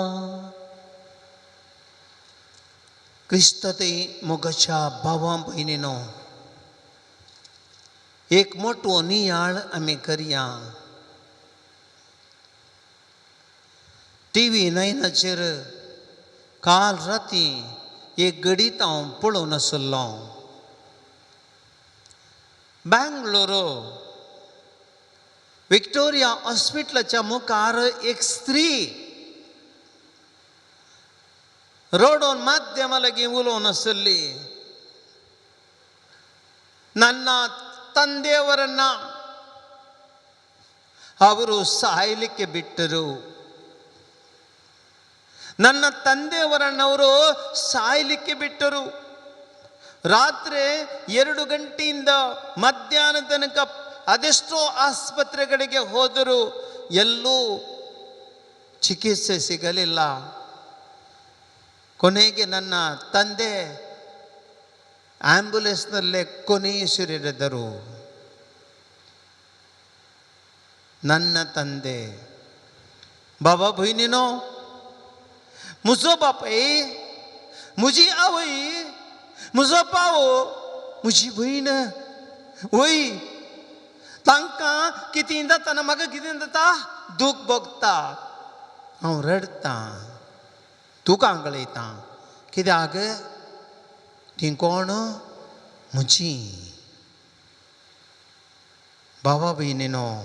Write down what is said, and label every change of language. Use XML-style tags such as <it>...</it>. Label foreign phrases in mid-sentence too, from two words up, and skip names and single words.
<kok>क्रिस्तते मोगाच्या भावा भयणीनो एक मोठो नियाळ आमी करया TV 9 काल राती एक घडीत हांव पळोवन आसलो बँगलोरो विक्टोरिया हॉस्पिटलाच्या मुखार एक स्त्री रोडोन माध्यमा लागीं उलोवन आसली</kok> <kn>ನನ್ನ ತಂದೆಯವರನ್ನ ಅವರು ಸಾಯಲಿಕ್ಕೆ ಬಿಟ್ಟರು ನನ್ನ ತಂದೆಯವರನ್ನವರು ಸಾಯಲಿಕ್ಕೆ ಬಿಟ್ಟರು ರಾತ್ರಿ 2 ಗಂಟೆಯಿಂದ ಮಧ್ಯಾಹ್ನ ತನಕ ಅದೆಷ್ಟೋ ಆಸ್ಪತ್ರೆಗಳಿಗೆ ಹೋದರು ಎಲ್ಲೂ ಚಿಕಿತ್ಸೆ ಸಿಗಲಿಲ್ಲ ಕೊನೆಗೆ ನನ್ನ ತಂದೆ ಆಂಬ್ಯುಲೆನ್ಸ್ನಲ್ಲೇ ಕೊನೆಯುಸಿರೆಳೆದರು ನನ್ನ ತಂದೆ</kn> <kok>बाबा बहिणीनो म्हजो बापाय म्हजी आवय म्हजो पावो म्हजी भयण वय तांकां कितें जाताना म्हाका कितें जाता दूख भोगता हांव रडतां तुका आंगळयतां कित्याक ती कोण म्हजी भावा भयणीनो</kok>